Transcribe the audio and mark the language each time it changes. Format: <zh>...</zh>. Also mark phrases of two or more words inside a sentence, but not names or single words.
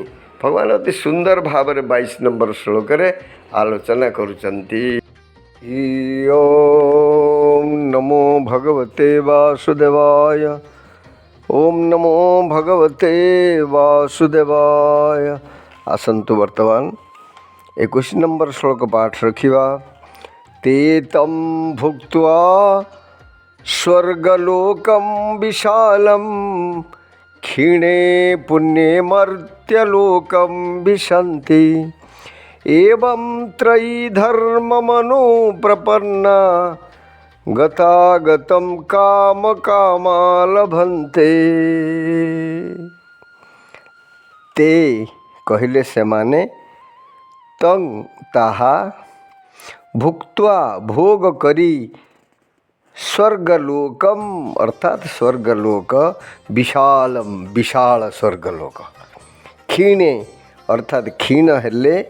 <or>ଭଗବାନ ଅତି ସୁନ୍ଦର ଭାବରେ 22 ନମ୍ବର ଶ୍ଲୋକରେ ଆଲୋଚନା କରୁଛନ୍ତି।</or> <sa>ଓମ୍ ନମୋ ଭଗବତେ ବାସୁଦେବାୟ। ଓମ୍ ନମୋ ଭଗବତେ ବାସୁଦେବାୟ।</sa> <or>ଆସନ୍ତୁ ବର୍ତ୍ତମାନ 21 ନମ୍ବର ଶ୍ଲୋକ ପାଠ ରଖିବା।</or> <sa>ते तं भुक्त्वा स्वर्गलोकं विशालं क्षीणे पुण्ये मर्त्यलोकं विशन्ति एवं त्रयीधर्ममनुप्रपन्ना गतागतं कामकामा लभन्ते।</sa> <or>ते କହିଲେ ସେମାନେ, तं ତାହା, ଭୁକ୍ତ୍ୱା ଭୋଗ କରି, ସ୍ୱର୍ଗଲୋକମ୍ ଅର୍ଥାତ୍ ସ୍ୱର୍ଗଲୋକ, ବିଶାଳମ୍ ବିଶାଳ ସ୍ୱର୍ଗଲୋକ, କ୍ଷୀଣେ ଅର୍ଥାତ୍ କ୍ଷୀଣ ହେଲେ,</or>